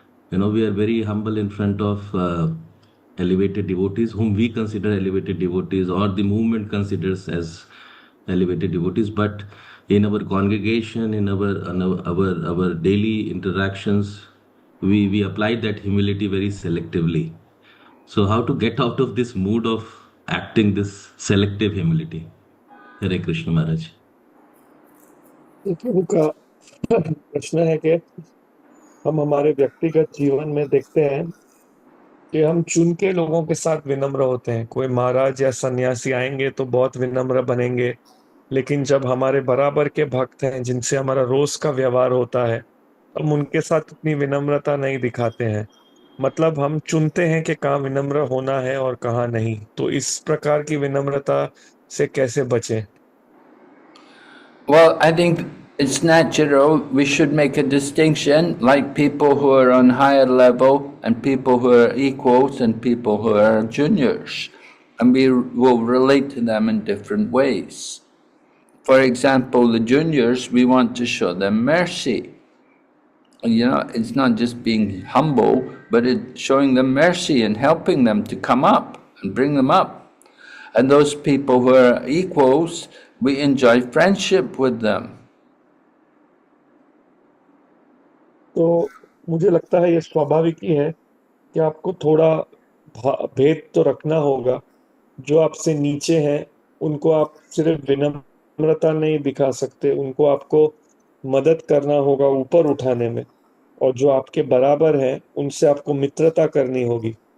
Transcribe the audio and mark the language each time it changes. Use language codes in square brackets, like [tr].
[en] You know, we are very humble in front of elevated devotees whom we consider elevated devotees or the movement considers as elevated devotees, but in our congregation, in our daily interactions, we apply that humility very selectively. So how to get out of this mood of acting this selective humility? Hare Krishna Maharaj. [hi] प्रभु का प्रश्न है कि हम हमारे व्यक्तिगत जीवन में देखते हैं कि हम चुन के लोगों के साथ विनम्र होते हैं। कोई महाराज या सन्यासी आएंगे तो बहुत विनम्र बनेंगे, लेकिन जब हमारे बराबर के भक्त हैं जिनसे हमारा रोज का व्यवहार होता है, हम उनके साथ उतनी विनम्रता नहीं दिखाते हैं। मतलब हम चुनते हैं कि कहाँ विनम्र होना है और कहाँ नहीं। तो इस प्रकार की विनम्रता से कैसे बचें? [en] Well, I think it's natural. We should make a distinction, like people who are on higher level and people who are equals and people who are juniors. And we will relate to them in different ways. For example, the juniors, we want to show them mercy. You know, it's not just being humble, but it's showing them mercy and helping them to come up and bring them up. And those people who are equals, we enjoy friendship with them. [hi] तो मुझे लगता है ये स्वाभाविक ही है कि आपको थोड़ा भेद तो रखना होगा। जो आपसे नीचे हैं उनको आप सिर्फ विनम्रता नहीं दिखा सकते, उनको आपको मदद करना होगा ऊपर उठाने में, और जो आपके बराबर हैं उनसे आपको मित्रता करनी होगी।